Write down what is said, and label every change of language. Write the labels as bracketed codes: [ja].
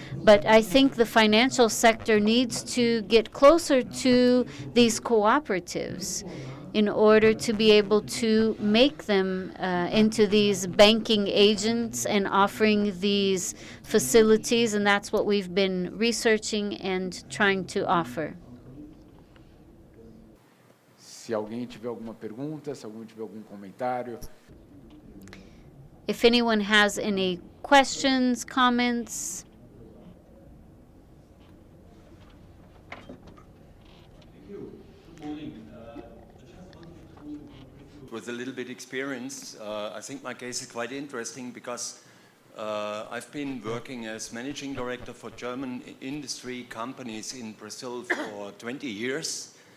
[en] But I think the financial sector needs to get closer to these cooperatives in order to be able to make them into these banking agents and offering these facilities, and that's what we've been researching and trying to offer. [pt] Se alguém tiver alguma pergunta, se alguém tiver algum comentário. [en] If anyone has any questions, comments. With a little bit experience, I think my case is quite interesting because I've been working as managing director for German industry companies in Brazil for 20 years.